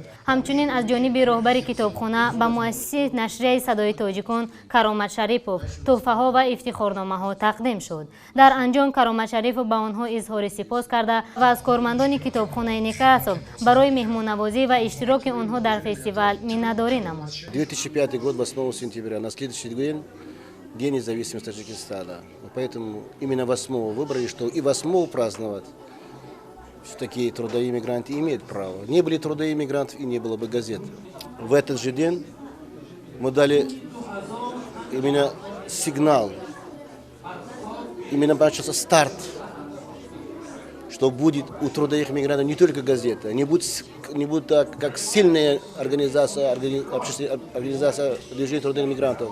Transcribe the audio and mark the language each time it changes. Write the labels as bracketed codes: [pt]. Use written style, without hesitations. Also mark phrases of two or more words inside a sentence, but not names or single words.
[fa] همچنین از جانب راهبر کتابخانه به مؤسسه نشریه صدای تاجیکان کرامت شریفوف تحفه‌ها و افتخارنامه‌ها تقدیم شد. در انجام کرامت شریفوف به آنها اظهار سپاس کرده و از کارمندان کتابخانه نیکراسov برای مهمان‌نوازی و اشتراک آنها در فستیوال منتداری نمود. [ru] 2005 год 8 сентября, на следующий день, День независимости Таджикистана. Поэтому именно 8 выбрали, что и 8 праздновать. Такие трудовые мигранты имеют право. Не были трудовые мигранты, и не было бы газет. В этот же день мы дали именно сигнал, именно начался старт, что будет у трудовых мигрантов не только газета, не будет как сильная организация движения трудовых мигрантов.